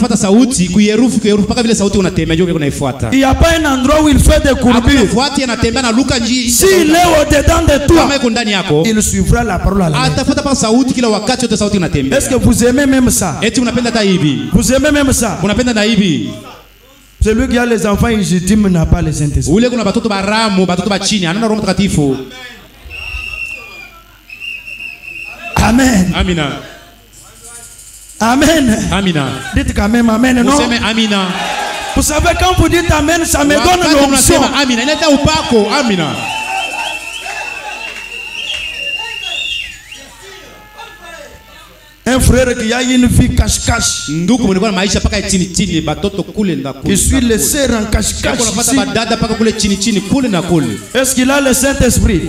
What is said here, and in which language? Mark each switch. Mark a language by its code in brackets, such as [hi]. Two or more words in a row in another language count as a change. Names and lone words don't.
[fr] Il n'y a pas un endroit où il fait des courbures. S'il est au-dedans de toi, il suivra la parole à la lettre. Est-ce que vous aimez même ça? Vous aimez même ça? Celui qui a les enfants illégitimes n'a pas le Saint-Esprit. [sw] Ule kuna batoto baramu, batoto bachini, anana Roho Mtakatifu. Amen. Amina. Amen. Amina. [fr] Dites quand même amen, non? [sw] Amina. [fr] Vous savez, quand vous dites amen, ça me donne l'onction. [sw] Amina. Inaleta upako. Amina. [fr] Un frère qui a une vie cache-cache. Qui suit les sœurs en cache-cache. Est-ce qu'il a le Saint-Esprit?